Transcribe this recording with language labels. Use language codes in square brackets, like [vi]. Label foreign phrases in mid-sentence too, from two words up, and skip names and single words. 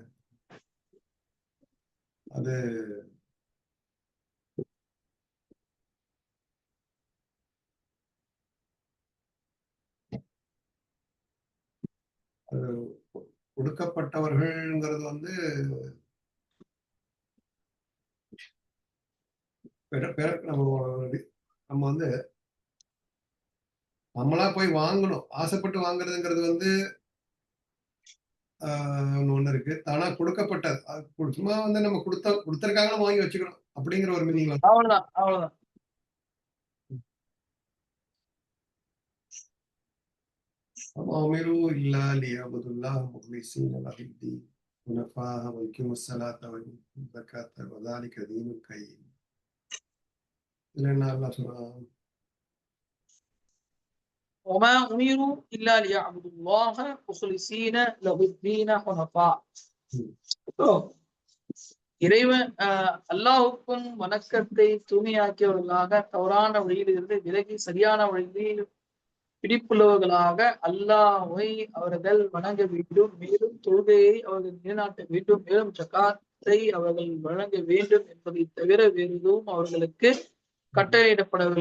[ta] அது கொடுக்கப்பட்டவர்கள்ங்கிறது வந்து நம்ம வந்து நம்மளா போய் வாங்கணும், ஆசைப்பட்டு வாங்குறதுங்கிறது வந்து ஒண்ணு இருக்கு. தானா கொடுக்கப்பட்டது சும்மா வந்து நம்ம கொடுத்திருக்காங்கன்னு வாங்கி வச்சுக்கணும் அப்படிங்கிற ஒரு மீனிங். அவ்வளவுதான் அவ்வளவுதான். [ar] وأمروا إلا ليعبدوا الله مخلصين له الدين حنفاء ويقيموا الصلاة ويؤتوا الزكاة وذلك دين القيم. لأن الله سبحانه وما أمروا إلا ليعبدوا الله مخلصين له الدين حنفاء. [ta] இறைவன் அல்லாஹ்வுக்கும் வணக்கத்தை தூய்மையாக்கியவர்களாக, தவறான வழியிலிருந்து விலகி சரியான வழியில் பிடிப்புள்ளவர்களாக அல்லாஹ்வை அவர்கள் வணங்க வேண்டும், மேலும் தொழுகையை அவர்கள் நிலைநாட்ட வேண்டும், மேலும் ஜகாத்தை அவர்கள் வழங்க வேண்டும் என்பதை தவிர வேறு எதுவும் அவர்களுக்கு கட்டளையிடப்படவில்லை.